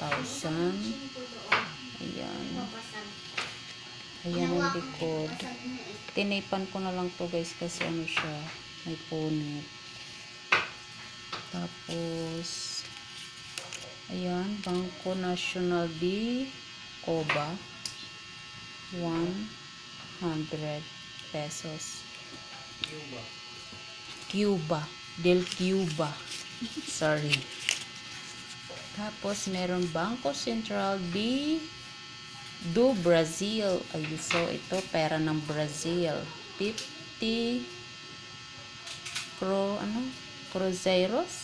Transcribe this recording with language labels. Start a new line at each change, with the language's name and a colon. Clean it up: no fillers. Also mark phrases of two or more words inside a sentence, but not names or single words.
Filipino: Ayan. Ayan ang likod. Tinipan ko na lang to, guys, kasi ano siya, may punit. Tapos, ayan, Bangko Nacional de Cuba, 100 pesos. Cuba. Del Cuba. Sorry. Tapos, meron Bangko Sentral do Brazil. Ay, so, ito, pera ng Brazil. 50 cruzeiros.